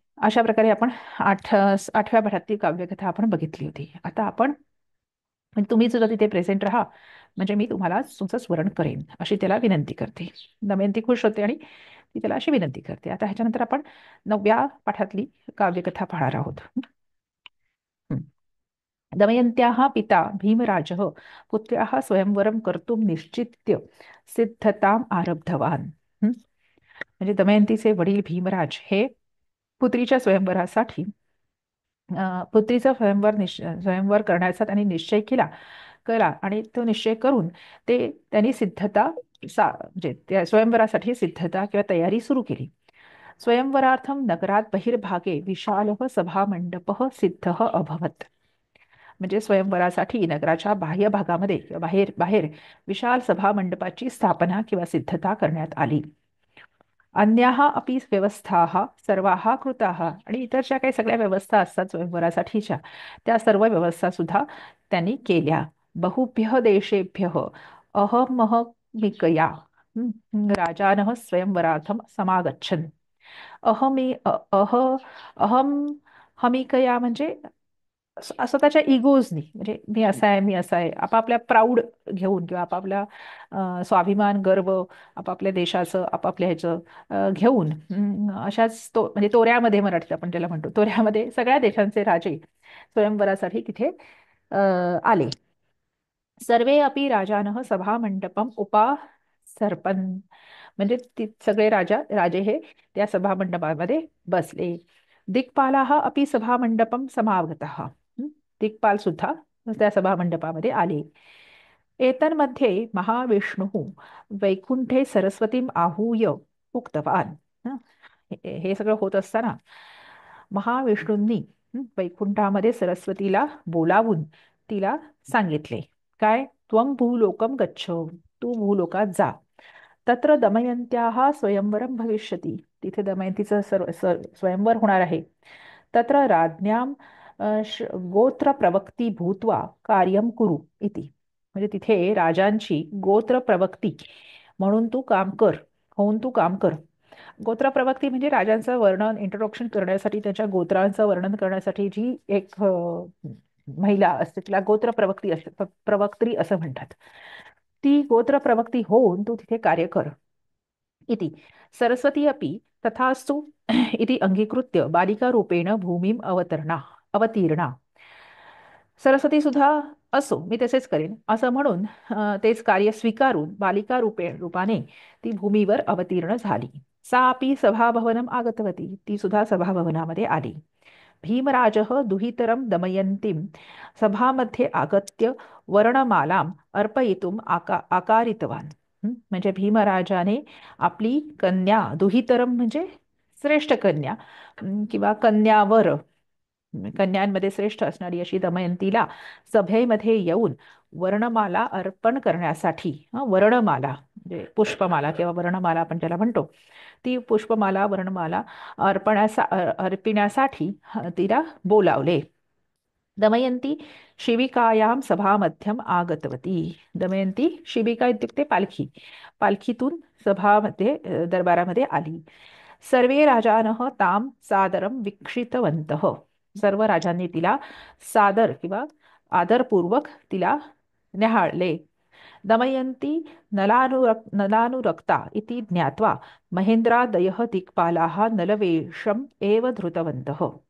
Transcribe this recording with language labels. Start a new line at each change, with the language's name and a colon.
Marathi: अशा प्रकारे आपण 8व्या पाठातली काव्यकथा आपण बघितली होती. आता आपण म्हणजे तुम्ही सुद्धा तिथे प्रेझेंट राहा, म्हणजे मी तुम्हाला तुमचं स्मरण करेन अशी त्याला विनंती करते. दमयंती खुश होते आणि ती त्याला अशी विनंती करते. आता ह्याच्यानंतर आपण 9व्या पाठातली काव्यकथा पाहणार आहोत. हं.
Sanskrit: दमयन्त्याः पिता भीमराजः पुत्र्याः स्वयंवरं कर्तुं निश्चित्य सिद्धताम् आरब्धवान्.
Marathi: म्हणजे दमयंतीचे वडील भीमराज हे पुत्रीच्या स्वयंवरासाठी पुत्रीचा स्वयंवर करण्याचा त्यांनी निश्चय केला आणि तो निश्चय करून त्यांनी म्हणजे त्या स्वयंवरासाठी सिद्धता किंवा तयारी सुरू केली.
Sanskrit: स्वयंवरार्थं नगरात बहिर्भागे विशालः सभामंडपः सिद्धः अभवत्.
Marathi: म्हणजे स्वयंवरासाठी नगराच्या बाह्य भागामध्ये किंवा बाहेर बाहेर विशाल सभा मंडपाची स्थापना किंवा सिद्धता करण्यात आली.
Sanskrit: अन्याः अपि व्यवस्थाः सर्वाः कृताः.
Marathi: आणि इतर ज्या काही सगळ्या व्यवस्था असतात स्वयंवरासाठीच्या त्या सर्व व्यवस्था सुद्धा त्यांनी केल्या.
Sanskrit: बहुभ्यः देशेभ्यः अहमहमिकया राजानः स्वयंवरार्थं समागच्छन्.
Marathi: अहमी अ- अह अहम हमिकया म्हणजे स्वतःच्या इगोजनी, म्हणजे मी असा आहे आपापल्या प्राऊड घेऊन किंवा आपापल्या स्वाभिमान गर्व आपापल्या देशाचं आपापल्या ह्याचं घेऊन अशाच म्हणजे तोऱ्यामध्ये मराठीत आपण ज्याला म्हणतो तोऱ्यामध्ये सगळ्या देशांचे राजे स्वयंवरासाठी तिथे आले.
Sanskrit: सर्वे अपि राजानः सभामंडपम सरपन.
Marathi: म्हणजे सगळे राजे हे त्या सभामंडपामध्ये बसले.
Sanskrit: दिक्पालाः अपि सभामंडपम समागताः.
Marathi: दिक्पाल सुद्धा त्या सभामंडपामध्ये आले.
Sanskrit: एतन्मध्ये महाविष्णुः वैकुंठे सरस्वतीम आहूय उक्तवान.
Marathi: हं, हे सगळं होत असताना महाविष्णूंनी वैकुंठामध्ये सरस्वतीला बोलावून तिला सांगितले. काय?
Sanskrit: त्वं भूलोकम गच्छ.
Marathi: तू भूलोकात जा.
Sanskrit: तत्र दमयंत्याः स्वयंवरं भविष्यति.
Marathi: तिथे दमयंतीचं स्वयंवर होणार आहे.
Sanskrit: तत्र राज्ञां गोत्र प्रवक्ती भूत्वा कार्यम कुरु इति.
Marathi: म्हणजे तिथे राजांची गोत्र प्रवक्ती म्हणून तू काम कर, होऊन तू काम कर. गोत्र प्रवक्ती म्हणजे राजांचं वर्णन इंट्रोडक्शन करण्यासाठी त्याच्या गोत्रांचं वर्णन करण्यासाठी जी एक महिला असते तिला गोत्र प्रवक्ती असते, प्रवक्त्री असं म्हणतात. ती गोत्र प्रवक्ती होऊन तू तिथे कार्य कर
Sanskrit: इति सरस्वती अपि तथास्तु इति अंगीकृत्य बालिकारूपेण भूमीम अवतीर्णा.
Marathi: सरस्वती सुद्धा असो मी तसेच करेन असं म्हणून तेच कार्य स्वीकारून बालिका रूपाने ती भूमीवर अवतीर्ण झाली.
Sanskrit: सा अपि सभाभवनम आगतवती.
Marathi: ती सुद्धा सभाभवनामध्ये आली.
Sanskrit: भीमराजः दुहितरं दमयन्तीं सभामध्ये आगत्य वर्णमालाम् अर्पयितुम् आकारितवान्.
Marathi: म्हणजे भीमराजाने आपली कन्या दुहितरम म्हणजे श्रेष्ठ कन्या किंवा कन्यावर कन्यांमध्ये श्रेष्ठ असणारी अशी दमयंतीला सभेमध्ये येऊन वर्णमाला अर्पण करण्यासाठी वर्णमाला म्हणजे पुष्पमाला किंवा वर्णमाला आपण त्याला म्हणतो ती पुष्पमाला वर्णमाला अर्पिण्यासाठी तिला बोलावले.
Sanskrit: दमयंती शिबिकायां सभामध्यम आगतवती.
Marathi: दमयंती शिबिका इत्युक्ते पालखी. पालखीतून सभामध्ये दरबारामध्ये आली.
Sanskrit: सर्वे राजानः ताम सादरं वीक्षितवन्तः.
Marathi: सर्व राजांनी तिला सादर किंवा आदरपूर्वक तिला न्याहाळले.
Sanskrit: दमयन्ती नलानुरक्ता इति ज्ञात्वा महेन्द्रादयः दिक्पालाः नलवेषम् एव धृतवन्तः.